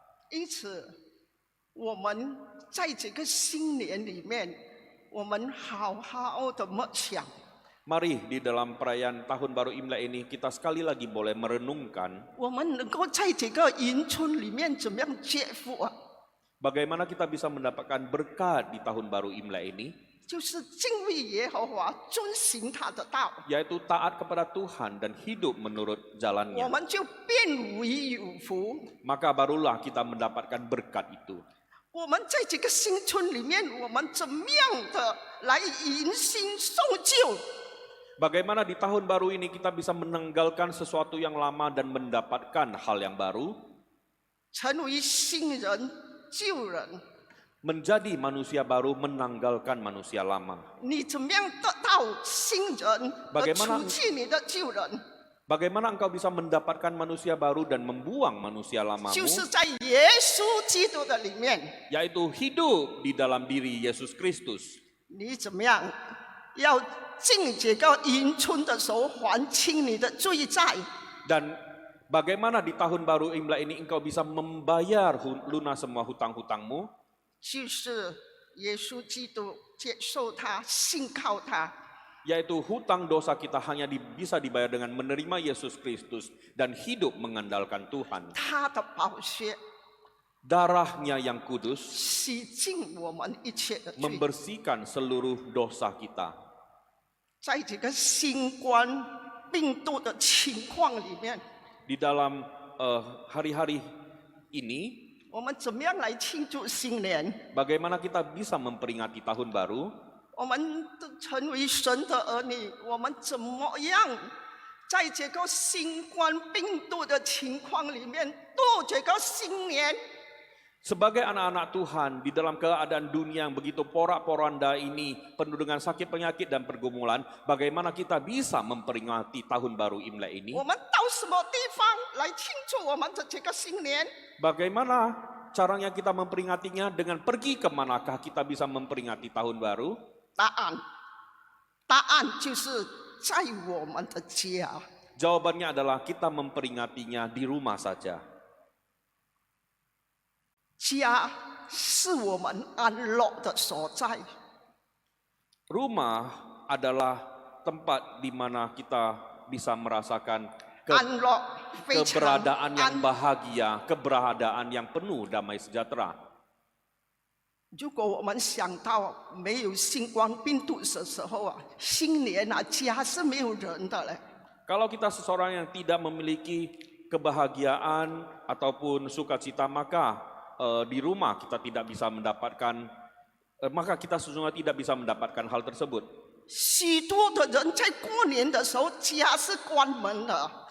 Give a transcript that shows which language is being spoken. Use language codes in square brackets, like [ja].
[zh] 因此，我们在这个新年里面，我们好好的默想， [id] Mari di dalam perayaan Tahun Baru Imlek ini kita sekali lagi boleh merenungkan [zh] 我们能够在这个迎春里面怎么样接福啊？ [id] bagaimana kita bisa mendapatkan berkat di Tahun Baru Imlek ini, [zh] 就是敬畏耶和华，遵行他的道， [id] yaitu taat kepada Tuhan dan hidup menurut [zh] 我 [id] jalannya. [zh] 们就变为有福。 [id] Maka barulah kita mendapatkan berkat itu. [zh] 我们在这个新春里面，我们怎么样的来迎新送旧？ [id] Bagaimana di tahun baru ini kita bisa menanggalkan sesuatu yang lama dan mendapatkan hal yang baru, [zh] 成为新人、旧人， [id] menjadi manusia baru menanggalkan manusia lama. [zh] 你怎么样得到新人，而 [id] Bagaimana [zh] 除去你的旧人？ [id] Bagaimana engkau bisa mendapatkan manusia baru dan membuang manusia lamamu, [zh] 就是在耶稣基督的里面， [id] yaitu hidup di dalam diri Yesus Kristus. [zh] 你怎么样要进这个迎春的时候还清你的罪债？ [id] Dan bagaimana di tahun baru Imlek ini engkau bisa membayar lunas semua hutang-hutangmu, [zh] 就是耶稣基督接受他，信靠他。 [id] yaitu hutang dosa kita hanya bisa dibayar dengan menerima Yesus Kristus dan hidup mengandalkan Tuhan. [zh] 他的宝血 [id] Darahnya yang kudus [zh] 洗净我们一切的罪。 [id] membersihkan seluruh dosa kita. [zh] 在这个新冠病毒的情况里面， [id] Di dalam hari-hari ini, [zh] 我们怎么样来庆祝新年？ [id] bagaimana kita bisa memperingati tahun baru? [zh] 我们成为神的儿女，我们怎么样在这个新冠病毒的情况里面度这个新年？ [id] Sebagai anak-anak Tuhan di dalam keadaan dunia yang begitu porak-poranda ini penuh dengan sakit penyakit dan pergumulan, bagaimana kita bisa memperingati tahun baru Imlek ini? [zh] 我们到什么地方来庆祝我们的这个新年？ [id] Bagaimana caranya kita memperingatinya? Dengan pergi kemanakah kita bisa memperingati tahun baru? [zh] 答案就是在我们的家。 [id] Jawabannya adalah kita memperingatinya di rumah saja. [zh] 家是我们安乐的所在。 [id] Rumah adalah tempat di mana kita bisa merasakan [zh] 安乐非常 [id] keberadaan yang [zh] 安。 [id] bahagia, keberadaan yang penuh damai sejahtera. [zh] 如果我们想到没有新冠病毒的时候啊，新年啊，家是没有人的嘞。 [id] Kalau kita seseorang yang tidak memiliki kebahagiaan ataupun sukacita, maka di rumah kita tidak bisa mendapatkan, maka kita sesungguhnya tidak bisa mendapatkan hal tersebut. [zh] 许多的人在过年的时候，家是关门的，